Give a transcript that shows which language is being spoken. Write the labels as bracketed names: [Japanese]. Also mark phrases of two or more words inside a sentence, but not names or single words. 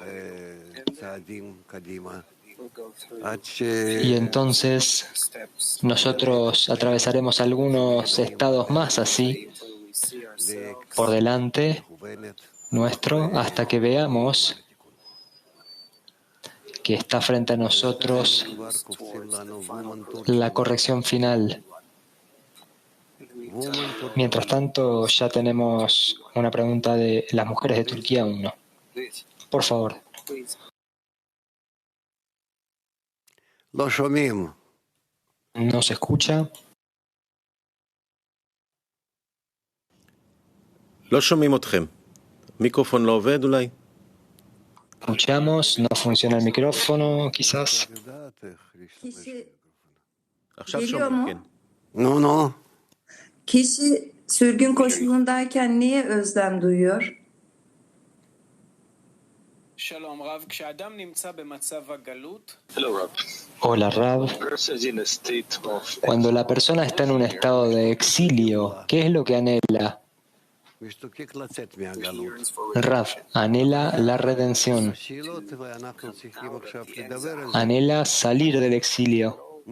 [Spanish] Y entonces nosotros atravesaremos algunos estados más así por delante nuestro hasta que veamos que está frente a nosotros la corrección final. Mientras tanto, ya tenemos una pregunta de las mujeres de Turquía 1. Por favor. ¿No se escucha? [Hebrew] לא שומעים אתכם. מיקרופון לא עובד אולי? [Spanish] Escuchamos, no funciona el micrófono, quizás. [Hebrew] עכשיו [Turkish] Geliyor [Hebrew] שומעים, [Turkish] mu? [Hebrew] כן. [Spanish] No. [Turkish] Kişi sürgün koşulundayken niye özlem duyuyor? [Hebrew] שלום רב, כשאדם נמצא במצב הגלות, [Spanish] Hola, Rab. Cuando la persona está en un estado de exilio, ¿qué es lo que anhela? Rab, anhela la redención. Anhela salir del exilio.